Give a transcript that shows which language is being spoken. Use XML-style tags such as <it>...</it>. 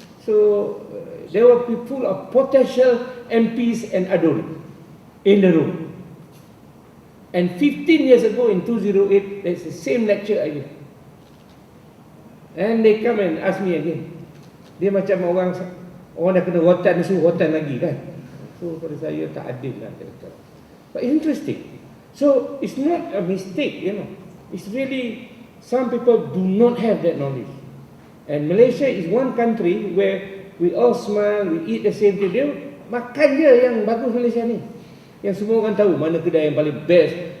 <en>So there were people of potential MPs and adult in the room. And 15 years ago in 2008, there's the same lecture I gave. And they come and ask me again.</en> <ms>Dia macam orang dah kena rotan, suruh rotan lagi kan. So pada saya tak adil lah dia kata.</ms> <en>But interesting. So it's not a mistake, It's really, some people do not have that knowledge. And Malaysia is one country where we all smile, we eat the same thing.</en> <ms>Dia makan je yang bagus Malaysia ni. Yang semua orang tahu mana kedai yang paling best.</ms>